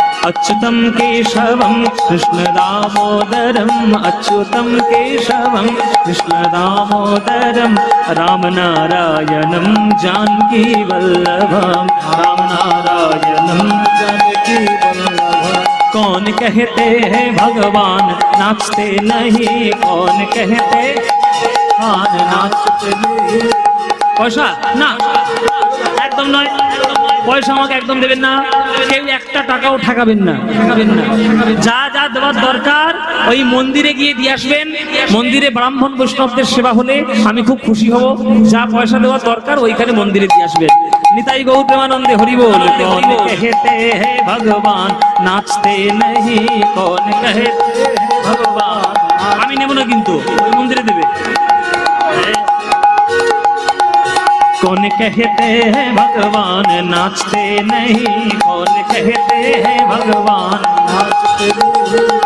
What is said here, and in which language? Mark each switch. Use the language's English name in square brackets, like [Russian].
[Hindi] अच्युतम केशवम कृष्ण दामोदरम, अच्युतम केशवम कृष्ण दामोदरम, राम नारायणं जानकी वल्लभम, राम नारायणं जानकी वल्लभम। कौन कहते हैं भगवान नाचते नहीं, कौन कहते भगवान नाचते नहीं। [Bangla] পয়সা না, একদম নয়, পয়সা আমাকে একদম দেবেন না, কেউ একটা টাকাও ঠেকাবেন না, যা যা দেওয়ার দরকার ওই মন্দিরে গিয়ে দিয়ে আসবেন। মন্দিরে ব্রাহ্মণ বৈষ্ণবদের সেবা হলে আমি খুব খুশি হব। যা পয়সা দেওয়ার দরকার ওইখানে মন্দিরে দিয়ে আসবেন। নিতাই গৌর প্রেমানন্দে হরি বল। [Hindi] कौन कहते हैं भगवान नाचते नहीं, कौन कहते हैं भगवान। [Bangla] আমি নেব না কিন্তু ওই মন্দিরে দেবে। [Hindi] कौन कहते हैं भगवान नाचते नहीं, कौन कहते हैं भगवान नाचते नहीं।